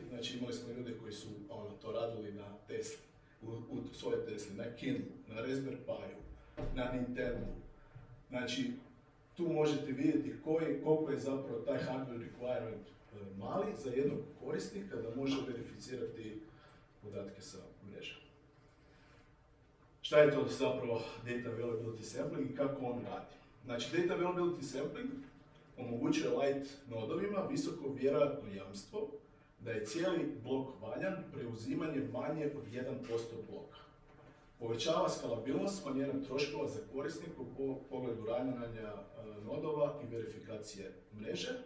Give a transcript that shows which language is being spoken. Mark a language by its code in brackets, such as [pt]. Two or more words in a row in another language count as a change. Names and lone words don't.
[hr] Znači imali smo ljude koji su to radili na Tesli, u svojoj Tesli, na Kindle, na Raspberry Piju, na Nintendo. Znači tu možete vidjeti koliko je zapravo taj [en] hardware requirement [hr] mali za jednog korisnika da može verificirati podatke sa mreže. Šta je to zapravo [en] data availability sampling [hr] i kako on radi? Znači, [en] data availability sampling [hr] omogućuje light nodovima visoko vjerojatno jamstvo da je cijeli blok valjan preuzimanjem manje od 1% bloka. Povećava skalabilnost, smanjenje troškova za korisnika u pogledu ranjanja nodova i verifikacije mreže.